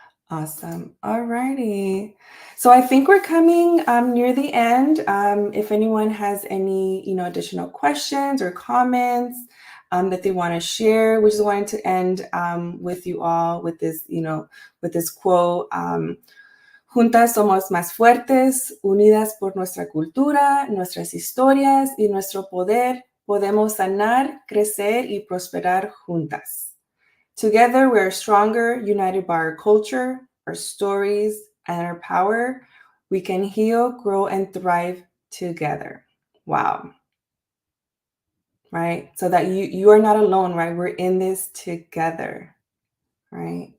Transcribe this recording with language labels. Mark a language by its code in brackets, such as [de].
[en] Awesome. All righty. So I think we're coming near the end. If anyone has any, additional questions or comments that they want to share, we just wanted to end with you all with this, with this quote. [es] Juntas somos más fuertes, unidas por nuestra cultura, nuestras historias y nuestro poder, podemos sanar, crecer y prosperar juntas. [en] Together, we are stronger, united by our culture, our stories, and our power. We can heal, grow, and thrive together. Wow. Right? So that you are not alone, right? We're in this together, right?